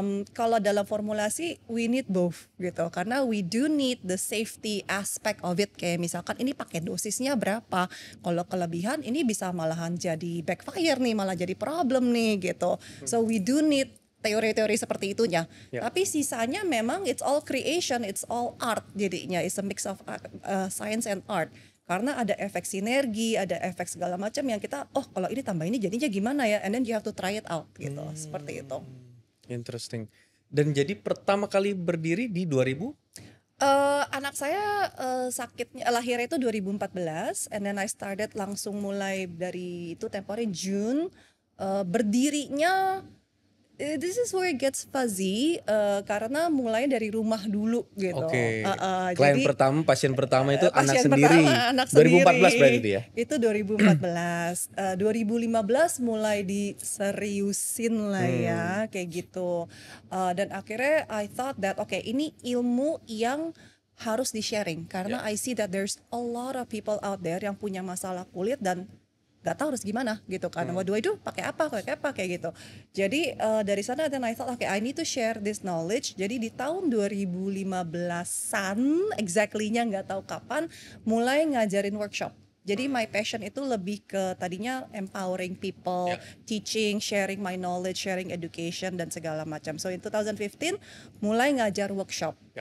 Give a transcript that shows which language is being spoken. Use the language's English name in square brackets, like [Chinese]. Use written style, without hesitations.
[Indonesian] Kalau dalam formulasi [English] we need both [Indonesian] gitu, karena [English] we do need the safety aspect of it, [Indonesian] kayak misalkan ini pakai dosisnya berapa, kalau kelebihan ini bisa malahan jadi backfire nih, malah jadi problem nih gitu. [English] So we do need [Indonesian] teori-teori seperti itunya. Ya. Tapi sisanya memang [English] it's all creation, it's all art [Indonesian] jadinya. [English] It's a mix of science and art. [Indonesian] Karena ada efek sinergi, ada efek segala macam yang kita, oh kalau ini tambah ini jadinya gimana ya? [English] And then you have to try it out [Indonesian] gitu, seperti itu. Interesting. Dan jadi pertama kali berdiri di 2000? Anak saya sakitnya lahirnya itu 2014, [English] and then I started [Indonesian] langsung mulai dari itu [English] temporary June. [Indonesian] Berdirinya [English] this is where it gets fuzzy, [Indonesian] karena mulai dari rumah dulu gitu. Oke. Klien Jadi pertama, pasien pertama itu anak pasien sendiri. pertama, anak 2014 berarti itu ya? Itu 2014. 2015 mulai diseriusin lah ya, kayak gitu. Dan akhirnya [English] I thought that okay, [Indonesian] ini ilmu yang harus di-sharing karena [English] I see that there's a lot of people out there [Indonesian] yang punya masalah kulit dan gak tahu harus gimana gitu kan. [English] What do I do? [Indonesian] Pakai apa kayak gitu. Jadi dari sana [English] then I thought okay, I need to share this knowledge. [Indonesian] Jadi di tahun 2015-an exactly-nya nggak tahu kapan mulai ngajarin workshop. [English] Jadi my passion [Indonesian] itu lebih ke tadinya [English] empowering people, teaching, sharing my knowledge, sharing education [Indonesian] dan segala macam. [English] So in 2015 [Indonesian] mulai ngajar workshop.